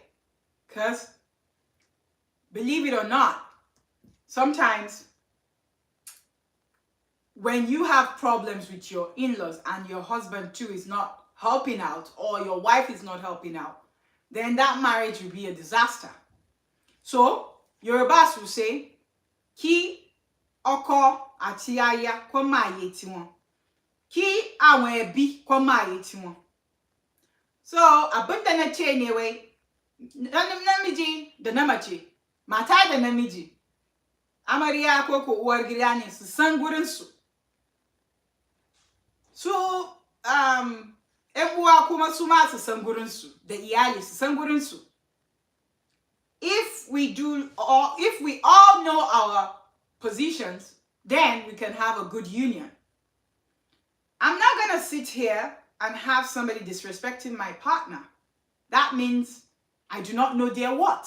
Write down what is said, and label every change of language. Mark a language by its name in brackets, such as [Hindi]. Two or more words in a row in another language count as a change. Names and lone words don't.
[English] Because, believe it or not, sometimes when you have problems with your in-laws and your husband too is not helping out, or your wife is not helping out, then that marriage will be a disaster. So, Yorubas will say, [Yoruba] Ki oko ati aya ko ma ye tiwon. Ki awon ebi ko ma ye tiwon. [Hausa] So, abundana che anyway, namiji da namace, mata da namiji. Amarya ko ko uwar gida ne su san gurin su. Su uwa kuma su ma su san gurin su, da iyali su san gurin su. [English] If we all know our positions, then we can have a good union. I'm not going to sit here and have somebody disrespecting my partner. That means I do not know their what.